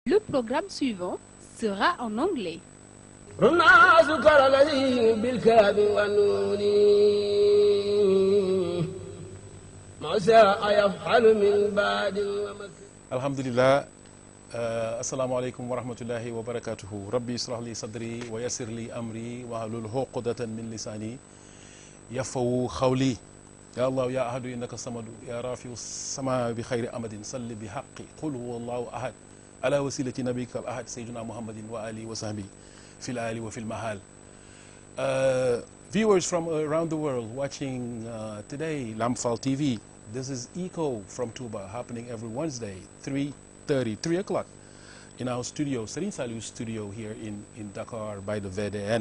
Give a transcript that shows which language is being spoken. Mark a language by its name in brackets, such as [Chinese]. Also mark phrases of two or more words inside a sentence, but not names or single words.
[French] Le programme suivant sera en anglais. [Arabic] الحمد لله. السلام عليكم ورحمة الله وبركاته. رب اشرح لي صدري ويسر لي أمري واحلل عقدة من لساني يفقهوا قولي. يا الله يا أحد إنك صمد يا رافع السماء بخير عمد صل بحق قل هو الله أحد على وسيلة نبيك الأحد سيدنا محمد وآله وصحبه في العالي وفي المحل. [English] Viewers from around the world watching today Lamfal TV. This is Echo from TOUBA, happening every Wednesday, 3 o'clock, in our studio, S.Fallou studio here in Dakar by the VDN.